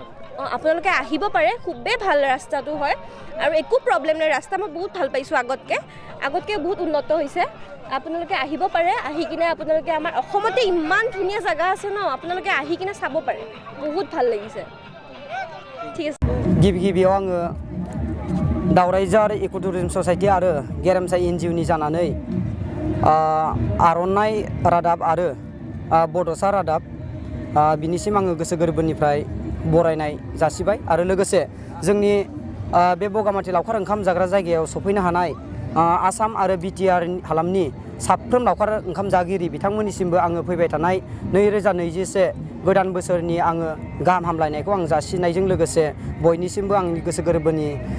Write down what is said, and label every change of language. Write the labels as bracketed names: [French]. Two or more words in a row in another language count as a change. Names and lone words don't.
[Assamese] আপোনালোকে আহিব পাৰে খুবেই ভাল ৰাস্তাটো হয় আৰু একো প্ৰব্লেম নাই ৰাস্তা মই বহুত ভাল পাইছোঁ আগতকৈ বহুত উন্নত হৈছে আপোনালোকে আহিব পাৰে আহি কিনে আপোনালোকে আমাৰ অসমতে ইমান ধুনীয়া জাগা আছে ন আপোনালোকে আহি কিনে চাব পাৰে বহুত ভাল লাগিছে ঠিক আছে [Bodo] गिबियाव आङो दावरायझार इक' टुरिजम ससाइटि आरो गेरेमसा NGO नि जानानै आर'नाइ रादाब आरो बड'सा रादाब बिनिसिम आङो गोसो गोरबोनिफ्राय बरायनाय जासिबाय आरो लोगोसे जोंनि बे बगामाथि लावखार ओंखाम जाग्रा जायगायाव सफैनो हानाय आसाम आरो BTR हालामनि साफ्रोम लावखार ओंखाम जागिरि बिथांमोननिसिमबो आङो फैबाय थानाय 2021 गोदान बोसोरनि आङो गाहाम हामलायनायखौ आं जासिनायजों लोगोसे बयनिसिमबो आंनि गोसो गोरबोनि